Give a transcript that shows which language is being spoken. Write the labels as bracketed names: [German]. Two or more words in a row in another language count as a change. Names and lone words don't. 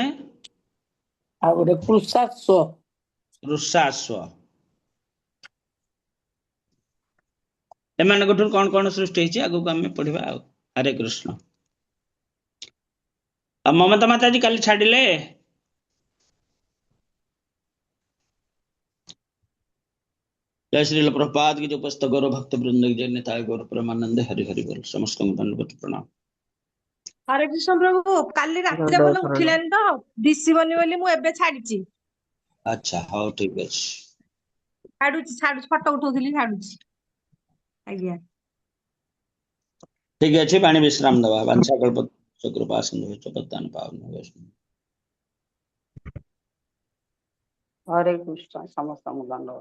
[Odia] ଆଉ ଗୋଟେ କୃଷାଶ୍ଵ। ଋଷାଶ୍ଵ। ଏମାନଙ୍କଠୁ କଣ କଣ ସୃଷ୍ଟି ହେଇଛି ଆଗକୁ ଆମେ ପଢିବା ଆଉ। ହରେ କୃଷ୍ଣ। ଆଉ ମମତା ମାତାଜୀ କାଲି ଛାଡିଲେ। [Hindi] जय श्री प्रभुपाद की जो पुस्तक गौरव भक्त वृंद की जय निताय गौर परमानंद हरि हरि बोल। समस्त दंडवत प्रणाम। [Odia] ହରେ କୃଷ୍ଣ ପ୍ରଭୁ, କାଲି ରାତିରେ ଭଲ ଉଠିଲାନି ତ ଦିଶିବନି ବୋଲି ମୁଁ ଏବେ ଛାଡିଛି। [Hindi] अच्छा हाँ [Odia] ठीक ଅଛି। ଛାଡୁଛି ଫଟୋ ଉଠଉଥିଲି, ଛାଡୁଛି। ଆଜ୍ଞା ठीक ଅଛି, ପାଣି ବିଶ୍ରାମ ଦେବା। [Sanskrit] ବାଂଛା କଳ୍ପ ସୁକୃପା ସିନ୍ଧୁ ପଦାନ ପାବନ ବୈଷ୍ଣବ। [Odia] ହରେ କୃଷ୍ଣ ସମସ୍ତଙ୍କୁ ଦଣ୍ଡବତ।